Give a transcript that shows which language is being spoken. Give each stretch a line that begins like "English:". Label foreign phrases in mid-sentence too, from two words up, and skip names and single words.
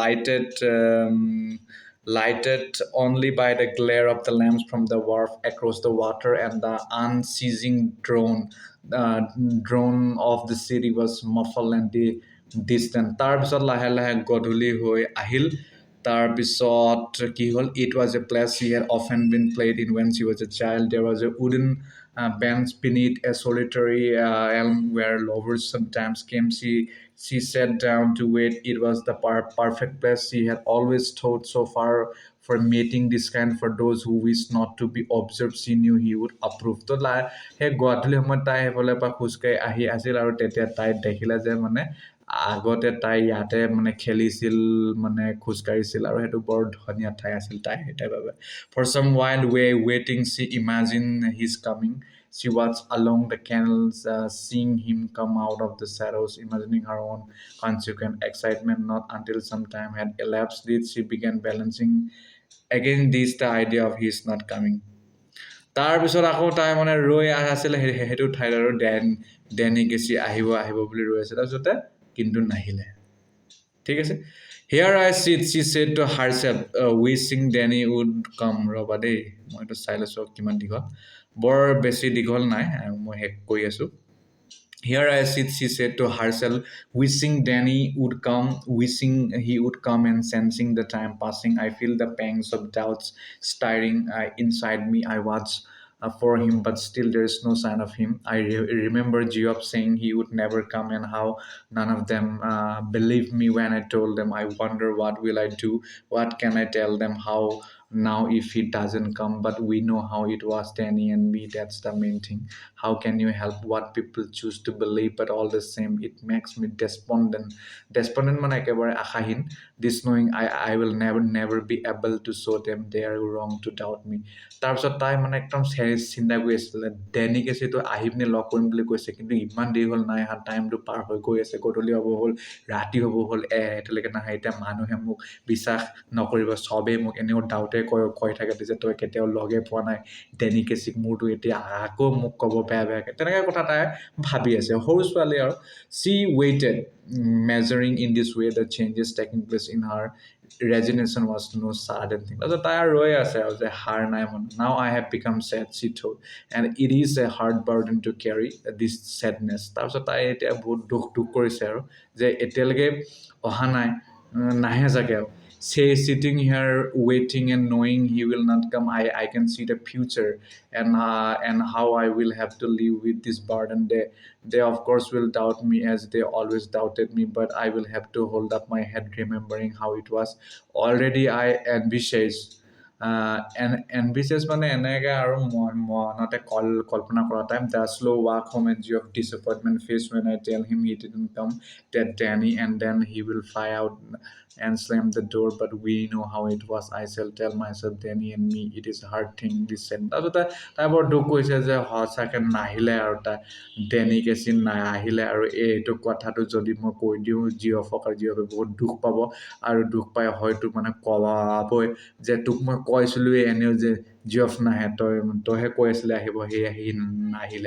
English: lighted only by the glare of the lamps from the wharf across the water and the unceasing drone of the city was muffled and distant.
Assamese: তাৰপিছত লাহে লাহে গধূলি হৈ আহিল তাৰপিছত কি হ'ল
English: It was a place she had often been played in when she was a child. There was a wooden bench beneath a solitary elm where lovers sometimes came. She sat down to wait. It was the perfect place she had always thought so far for meeting this kind for those who wished not to be observed. She knew he would approve.
Assamese: তো সেই গধূলি সময়ত তাই সেইফালে পৰা খোজকাঢ়ি আহি আছিল আৰু তেতিয়া তাই দেখিলে যে মানে আগতে তাই ইয়াতে মানে খেলিছিল মানে খোজকাঢ়িছিল আৰু সেইটো বৰ ধুনীয়া ঠাই আছিল তাইৰ বাবে
English: For some wild way waiting she imagined his coming She watched along the canals, seeing him come out of the shadows, imagining her own consequent excitement. Not until some time had elapsed did she began balancing against this the idea of his not coming.
Assamese: তাৰপিছত আকৌ তাই মানে ৰৈ আছিলে সেইটো ঠাইত আৰু ডেনি গেছি আহিব বুলি ৰৈ আছে তাৰপিছতে কিন্তু নাহিলে ঠিক আছে
English: Here I sit, she said to herself, wishing Danny would come.
Assamese: ৰবা দেই মই এইটো চাই লৈছোঁ কিমান দীঘল বৰ বেছি দীঘল নাই মই শেষ কৰি আছোঁ
English: Here I sit, she said to herself, wishing Danny would come, wishing he would come and sensing the time passing. I feel the pangs of doubts stirring inside me. I watch for him, but still there is no sign of him. I remember Geoff saying he would never come and how none of them believed me when I told them. I wonder what will I do? What can I tell them? How now if he doesn't come, but we know how it was Danny and me. That's the main thing. How can you help what people choose to believe? But all the same, it makes me despondent
Assamese: মানে একেবাৰে আশাহীন,
English: this knowing I will never be able to show them they are wrong to doubt me.
Assamese: তাৰপিছত তাই মানে একদম চিন্তা কৰি আছিলে, ডেনি কেছিটো আহি পিনে লগ কৰিম বুলি কৈছে, কিন্তু ইমান দেৰি হ'ল নাই অহা, টাইমটো পাৰ হৈ গৈ আছে, গধূলি হ'ব হ'ল, ৰাতি হ'ব হ'ল, এতিয়ালৈকে নাহে। এতিয়া মানুহে মোক বিশ্বাস নকৰিব, চবেই মোক এনেও ডাউটে কৈ থাকে যে তই কেতিয়াও লগে পোৱা নাই ডেনি কেছিক, মোৰতো এতিয়া আকৌ মোক ক'ব বেয়াকৈ, তেনেকৈ কথা তাই ভাবি আছে, সৰু ছোৱালী আৰু।
English: she waited, measuring in this way the changes taking place in her. Resignation was no sudden thing.
Assamese: তাৰপিছত তাই আৰু ৰৈ আছে আৰু যে হাৰ নাই মন।
English: Now I have become sad, she told, and it is a hard burden to carry this sadness.
Assamese: তাৰপিছত তাই এতিয়া বহুত দুখ কৰিছে আৰু যে এতিয়ালৈকে অহা নাই, নাহে চাগে আৰু।
English: Say sitting here waiting and knowing he will not come, I can see the future, and how I will have to live with this burden. They of course will doubt me as they always doubted me, but I will have to hold up my head remembering how it was already I envisaged. Envisage
Assamese: মানে এনেকৈ আৰু মনতে কল্পনা কৰা টাইম,
English: the slow walk home and of disappointment face when I tell him he didn't come, that Danny, and then he will fly out and slam the door, but we know how it was. I shall tell myself, Danny and me, it is a hard thing, this and
Assamese: তাৰপিছত তাই বৰ দুখ কৰিছে যে সঁচাকৈ নাহিলে আৰু তাই ডেনি কেছি নাহিলে, আৰু এইটো কথাটো যদি মই কৈ দিওঁ জিঅ'ফক, আৰু জিঅ'ফে বহুত দুখ পাব, আৰু দুখ পাই হয়তো মানে ক'বই যে তোক মই কৈছিলোঁৱেই এনেও যে জিঅ'ফ নাহে, তইহে কৈ আছিলে আহিব, সেয়ে সি নাহিলে।